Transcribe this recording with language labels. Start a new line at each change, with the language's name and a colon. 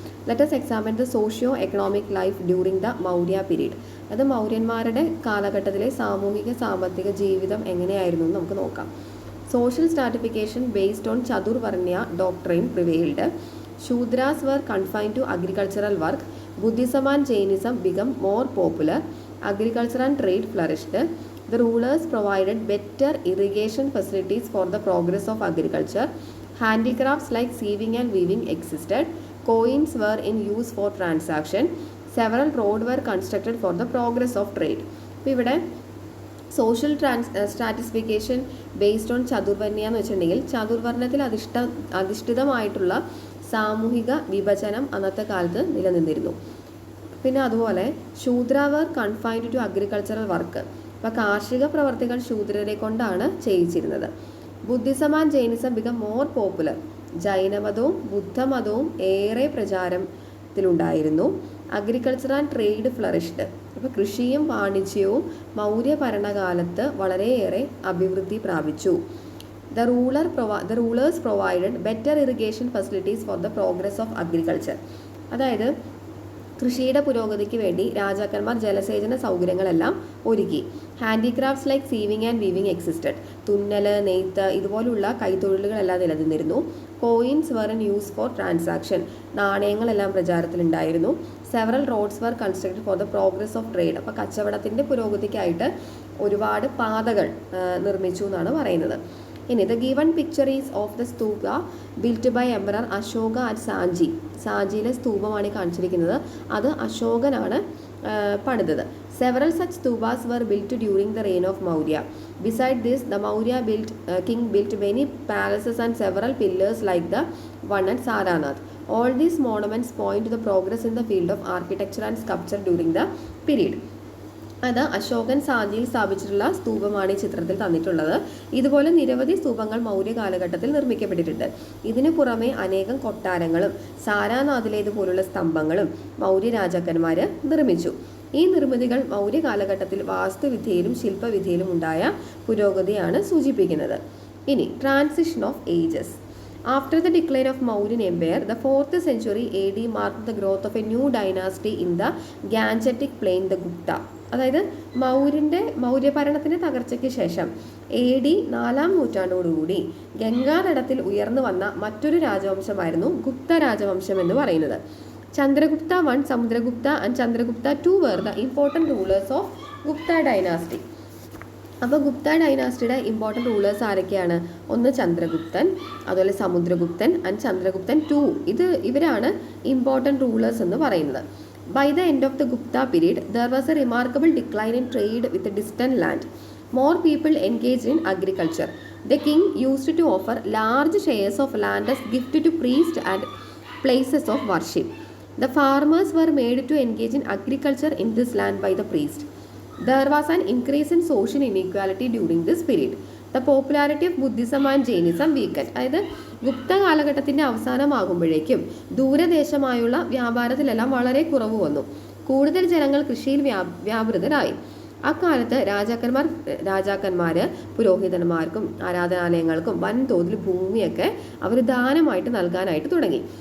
English: Let us examine the socio economic life during the Maurya period.
Malayalam: അത് മൗര്യന്മാരുടെ കാലഘട്ടത്തിലെ സാമൂഹിക സാമ്പത്തിക ജീവിതം എങ്ങനെയായിരുന്നു എന്ന് നമുക്ക് നോക്കാം.
English: Social stratification based on chaturvarnya doctrine prevailed. Shudras were confined to agricultural work. Buddhism and Jainism became more popular. Agriculture and trade flourished. The rulers provided better irrigation facilities for the progress of agriculture. Handicrafts like sieving and weaving existed. Coins were in use for transaction. Several roads were constructed for the progress of trade.
Malayalam: ഇവിടെ
English: social stratification based on chaturvarnya
Malayalam: എന്ന് വെച്ചിട്ടുണ്ടെങ്കിൽ ചതുർവർണ്ണത്തിൽ അധിഷ്ഠിതമായിട്ടുള്ള സാമൂഹിക വിഭജനം അന്നത്തെ കാലത്ത് നിലനിന്നിരുന്നു. പിന്നെ അതുപോലെ
English: ശൂദ്രവർ confined to agricultural work.
Malayalam: അപ്പോൾ കാർഷിക പ്രവർത്തികൾ ശൂദ്രരെ കൊണ്ടാണ് ചെയ്യിച്ചിരുന്നത്.
English: Buddhism and Jainism become more popular.
Malayalam: ജൈനമതവും ബുദ്ധമതവും ഏറെ പ്രചാരത്തിലുണ്ടായിരുന്നു.
English: Agriculture and trade flourished.
Malayalam: അപ്പോൾ കൃഷിയും വാണിജ്യവും മൗര്യ ഭരണകാലത്ത് വളരെയേറെ അഭിവൃദ്ധി പ്രാപിച്ചു.
English: The rulers provided better irrigation facilities for the progress of agriculture.
Malayalam: അതായത് കൃഷിയുടെ പുരോഗതിക്ക് വേണ്ടി രാജാക്കന്മാർ ജലസേചന സൗകര്യങ്ങളെല്ലാം ഒരുക്കി.
English: Handicrafts like sieving and weaving existed.
Malayalam: തുന്നൽ, നെയ്ത്ത് ഇതുപോലുള്ള കൈത്തൊഴിലുകളെല്ലാം നിലനിന്നിരുന്നു.
English: Coins were in use for transaction.
Malayalam: നാണയങ്ങളെല്ലാം പ്രചാരത്തിലുണ്ടായിരുന്നു.
English: Several roads were constructed for the progress of trade.
Malayalam: അപ്പോൾ കച്ചവടത്തിൻ്റെ പുരോഗതിക്കായിട്ട് ഒരുപാട് പാതകൾ നിർമ്മിച്ചു എന്നാണ് പറയുന്നത്.
English: ഇനി the given picture is of the stupa built by emperor Ashoka at Sanchi.
Malayalam: സാഞ്ചിയിലെ സ്തൂപമാണ് കാണിച്ചിരിക്കുന്നത്. അത് അശോകനാണ് പണിതത്.
English: Several such stupas were built during the reign of Maurya. Beside this the Maurya king built many palaces and several pillars like the one at Sarnath. All these monuments point to the progress in the field of architecture and sculpture during the period.
Malayalam: അത് അശോകൻ സാഞ്ചിയിൽ സ്ഥാപിച്ചിട്ടുള്ള സ്തൂപമാണ് ഈ ചിത്രത്തിൽ തന്നിട്ടുള്ളത്. ഇതുപോലെ നിരവധി സ്തൂപങ്ങൾ മൗര്യ കാലഘട്ടത്തിൽ നിർമ്മിക്കപ്പെട്ടിട്ടുണ്ട്. ഇതിനു പുറമെ അനേകം കൊട്ടാരങ്ങളും സാരാനാഥിലേതുപോലുള്ള സ്തംഭങ്ങളും മൗര്യ രാജാക്കന്മാർ നിർമ്മിച്ചു. ഈ നിർമ്മിതികൾ മൗര്യ കാലഘട്ടത്തിൽ വാസ്തുവിദ്യയിലും ശില്പവിദ്യയിലും ഉണ്ടായ പുരോഗതിയാണ് സൂചിപ്പിക്കുന്നത്.
English: ഇനി transition of ages. After the decline of Mauryan Empire, the 4th century AD marked the growth of a new dynasty in the Gangetic Plain, the Gupta.
Malayalam: അതായത് മൗര്യഭരണത്തിൻ്റെ തകർച്ചയ്ക്ക് ശേഷം AD 4ാം നൂറ്റാണ്ടോടുകൂടി ഗംഗാതടത്തിൽ ഉയർന്നു വന്ന മറ്റൊരു രാജവംശമായിരുന്നു ഗുപ്ത രാജവംശം എന്ന് പറയുന്നത്.
English: Chandragupta 1, Samudragupta and Chandragupta 2 were the important rulers of Gupta dynasty.
Malayalam: അപ്പോൾ ഗുപ്ത ഡൈനാസ്റ്റിയുടെ ഇമ്പോർട്ടൻറ്റ് റൂളേഴ്സ് ആരൊക്കെയാണ്? ഒന്ന് ചന്ദ്രഗുപ്തൻ, അതുപോലെ സമുദ്രഗുപ്തൻ ആൻഡ് ചന്ദ്രഗുപ്തൻ 2. ഇവരാണ് ഇമ്പോർട്ടൻറ്റ് റൂളേഴ്സ് എന്ന് പറയുന്നത്.
English: By the end of the Gupta period there was a remarkable decline in trade with distant land. More people engaged in agriculture. The king used to offer large shares of land as gift to priest and places of worship. The farmers were made to engage in agriculture in this land by the priest. There was an increase in social inequality during this period. The popularity of Buddhism and Jainism weakened.
Malayalam: അതായത് ഗുപ്ത കാലഘട്ടത്തിൻ്റെ അവസാനമാകുമ്പോഴേക്കും ദൂരദേശമായുള്ള വ്യാപാരത്തിലെല്ലാം വളരെ കുറവ് വന്നു. കൂടുതൽ ജനങ്ങൾ കൃഷിയിൽ വ്യാപൃതരായി. അക്കാലത്ത് രാജാക്കന്മാർ പുരോഹിതന്മാർക്കും ആരാധനാലയങ്ങൾക്കും വൻതോതിൽ ഭൂമിയൊക്കെ അവർ ദാനമായിട്ട് നൽകാനായിട്ട് തുടങ്ങി.